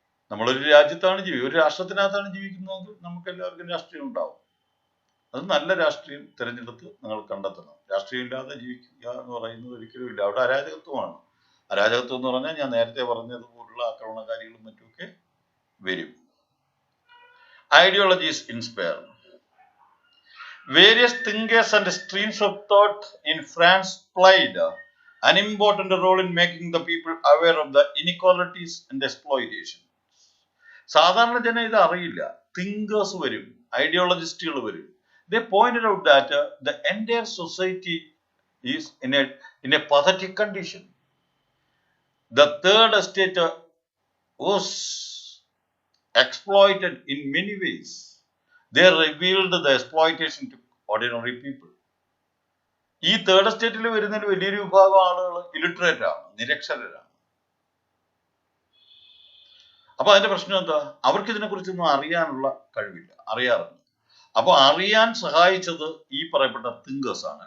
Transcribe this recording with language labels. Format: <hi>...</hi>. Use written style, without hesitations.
<ml>നമ്മളൊരു രാജ്യത്താണ് ഒരു രാഷ്ട്രത്തിനകത്താണ് ജീവിക്കുന്നതെങ്കിൽ നമുക്ക് എല്ലാവർക്കും രാഷ്ട്രീയം ഉണ്ടാവും. അത് നല്ല രാഷ്ട്രീയം തിരഞ്ഞെടുത്ത് നിങ്ങൾ കണ്ടെത്തണം. രാഷ്ട്രീയം ഇല്ലാതെ ജീവിക്കുക എന്ന് പറയുന്നത് ഒരിക്കലും ഇല്ല. അവിടെ അരാജകത്വമാണ്. അരാജകത്വം എന്ന് പറഞ്ഞാൽ ഞാൻ നേരത്തെ പറഞ്ഞതുപോലുള്ള ആക്രമണകാരികളും മറ്റുമൊക്കെ വരും.</ml> <en>Ideologies inspire. Various thinkers and streams of thought in France played an important role in making the people aware of the inequalities and exploitation.</en> <ml>സാധാരണ ജനം ഇത് അറിയില്ല. തിങ്കേഴ്സ് വരും, ഐഡിയോളജിസ്റ്റുകൾ വരും.</ml> <en>They pointed out that the entire society is in a pathetic condition. The third estate was exploited in many ways. They revealed the exploitation to ordinary people.</en> <ml>ഈ third എസ്റ്റേറ്റിൽ വരുന്നതിൽ വലിയൊരു വിഭാഗം ആളുകൾ ഇലിറ്ററേറ്റ് ആണ്, നിരക്ഷരരാണ്. അപ്പൊ അതിന്റെ പ്രശ്നം എന്താ? അവർക്ക് ഇതിനെ കുറിച്ചൊന്നും അറിയാനുള്ള കഴിവില്ല, അറിയാറില്ല. അപ്പൊ അറിയാൻ സഹായിച്ചത് ഈ പറയപ്പെട്ട തിങ്കേഴ്സ് ആണ്.</ml>